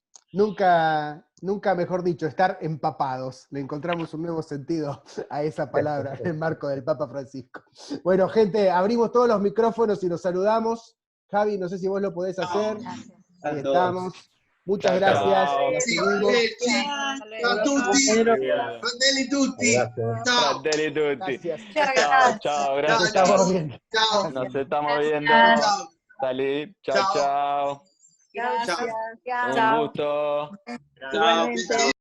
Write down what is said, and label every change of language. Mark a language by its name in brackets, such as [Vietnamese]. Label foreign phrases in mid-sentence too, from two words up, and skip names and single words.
[Spanish] Nunca, mejor dicho, estar empapados. Le encontramos un nuevo sentido a esa palabra en el marco del Papa Francisco. Bueno, gente, abrimos todos los micrófonos y nos saludamos. Javi, no sé si vos lo podés hacer. Ahí estamos. Muchas gracias. [Italian] Ciao a tutti. Fratelli tutti. Ciao. Fratelli tutti. [Spanish] Gracias. Chao, gracias. [Italian] Ciao. [Spanish] Nos estamos viendo. [Italian] Ciao. [Spanish] Salí. Chao. [Italian] Ciao. [Spanish] Un gusto. [Italian] Ciao.